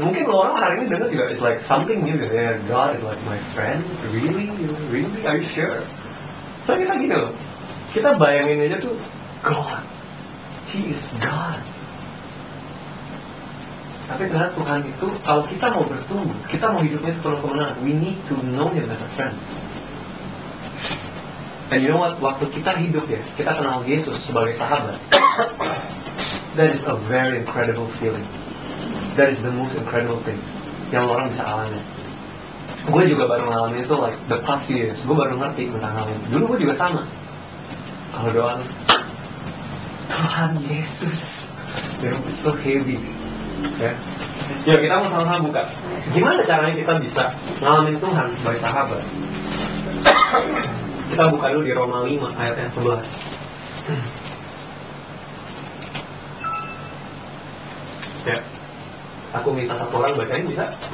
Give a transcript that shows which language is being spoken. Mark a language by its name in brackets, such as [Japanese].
[Indonesian] Mungkin orang hari ini dengar juga [English] it's like something new [Indonesian] gitu ya. [English] God is like my friend, really, are you sure? [Indonesian] So kita gini loh, kita bayangin aja tuh God, [English] He is God. [Indonesian] Tapi ternyata Tuhan itu, kalau kita mau bertumbuh, kita mau hidupnya penuh kemenangan, [English] we need to know Him as a friend. And you know what? [Indonesian] Waktu kita hidup ya, kita kenal Yesus sebagai sahabat. [English] That is a very incredible feeling. That is the most incredible thing [Indonesian] yang orang bisa alami. Gue juga baru ngalamin itu [English] like the past few years. [Indonesian] Gue baru ngerti tentang hal ini. Dulu gue juga sama. Kalau doa, Tuhan Yesus, [English] it's so heavy. [Indonesian] Ya, yuk kita mau sama-sama buka. Gimana caranya kita bisa ngalamin Tuhan sebagai sahabat? Kita buka dulu di Roma 5 ayat yang 11. Ya. Aku minta satu orang bacain, bisa?